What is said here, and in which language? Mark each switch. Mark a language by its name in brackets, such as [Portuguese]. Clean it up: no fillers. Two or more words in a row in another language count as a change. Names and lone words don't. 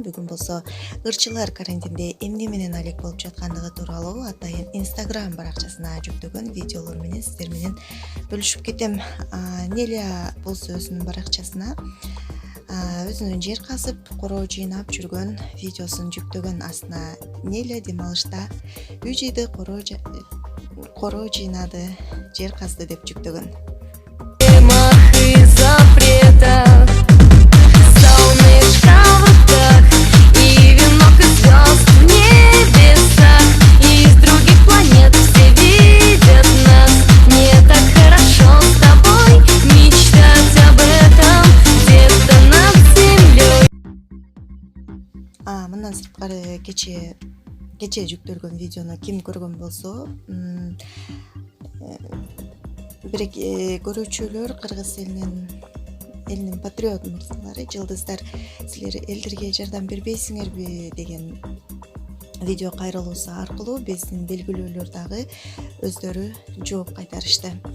[Kyrgyz] Бүгүн болсо ырчылар карантинде эмне менен алек болуп жаткандыгы тууралуу атайын Instagram баракчасына жүктөгөн видеолор менен сиздер менен бөлүшүп кетем. Неля болсо өзүнүн баракчасына өзүнүн жер казып, короо жыйнап жүргөн видеосун жүктөгөн. Астына Неля дем алышта үй жыйды, короо жыйнады, жер казды деп жүктөгөн. [Russian] Запретов, солнышко в руках и венок из звезд в небесах. Из других планет все видят нас. Мне так хорошо с тобой мечтать об этом где-то над землей. [Kyrgyz] Мындан сырткары кече жүктөлгөн видеону ким көргөн болсо, бирок көрүүчүлөр кыргыз элинин патриот мырзалары, жылдыздар, силер элдерге жардам бербейсиңерби деген видео кайрылуусу аркылуу биздин белгилүүлөр дагы өздөрү жооп кайтарышты.